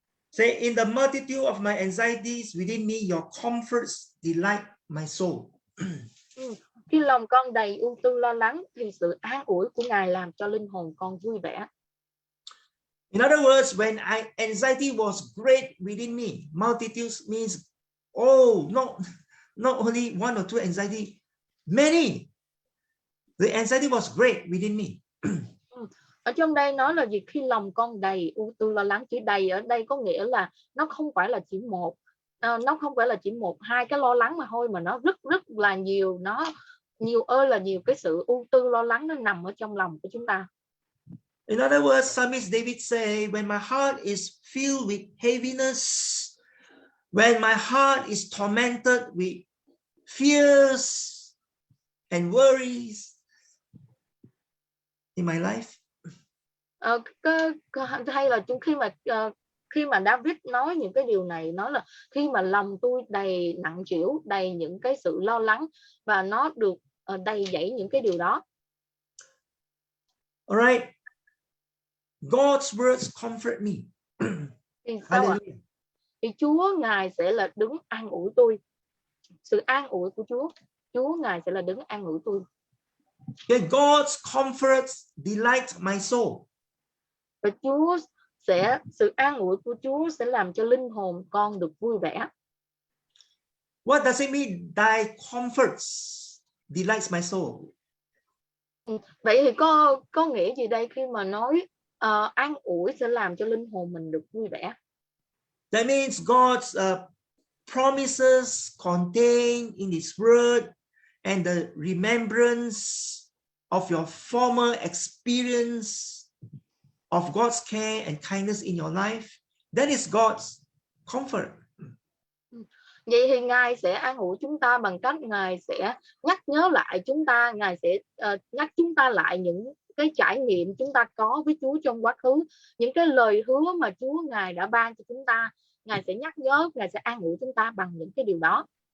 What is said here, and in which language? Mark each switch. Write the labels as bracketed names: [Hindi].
[English] Say, in the multitude of my anxieties within me, your comforts delight my soul. [Vietnamese] Khi lòng con đầy ưu tư lo lắng thì sự an ủi của Ngài làm cho linh hồn con vui vẻ. [English] In other words, when anxiety was great within me, multitudes means, not only one or two anxiety, many. The anxiety was great within me. [Vietnamese] Ở trong đây nói là gì? Khi lòng con đầy ưu tư lo lắng, chữ đầy ở đây có nghĩa là nó không phải là chỉ một hai cái lo lắng mà thôi, mà nó rất là nhiều, nó nhiều ơi là nhiều cái sự ưu tư lo lắng nó nằm ở trong lòng của chúng ta. [English] In other words, Psalmist David say, when my heart is filled with heaviness, when my heart is tormented with fears and worries in my life, [Vietnamese] hay là khi mà David nói những cái điều này, nói là khi mà lòng tôi đầy nặng trĩu, đầy những cái sự lo lắng và nó được đầy dẫy những cái điều đó. [English] alright, God's words comfort me. [Vietnamese] Thì sao ạ? Thì Chúa Ngài sẽ là đứng an ủi tôi. Sự an ủi của Chúa Ngài sẽ là đứng an ủi tôi. [English] Okay, God's comfort delights my soul. [Vietnamese] Và sự an ủi của Chúa sẽ làm cho linh hồn con được vui vẻ. [English] What does it mean? Thy comforts delights my soul. [Vietnamese] Vậy thì có nghĩa gì đây khi mà nói an ủi sẽ làm cho linh hồn mình được vui vẻ? [English] That means God's promises contained in His word and the remembrance of your former experience of God's care and kindness in your life. That is God's comfort. [Vietnamese] Vậy thì Ngài sẽ an ủi chúng ta bằng cách Ngài sẽ nhắc nhớ lại chúng ta, Ngài sẽ nhắc chúng ta lại những cái trải nghiệm chúng ta có với Chúa trong quá khứ, những cái lời hứa mà Chúa Ngài đã ban cho chúng ta. Ngài sẽ nhắc nhớ, Ngài sẽ an ủi chúng ta bằng những cái điều đó.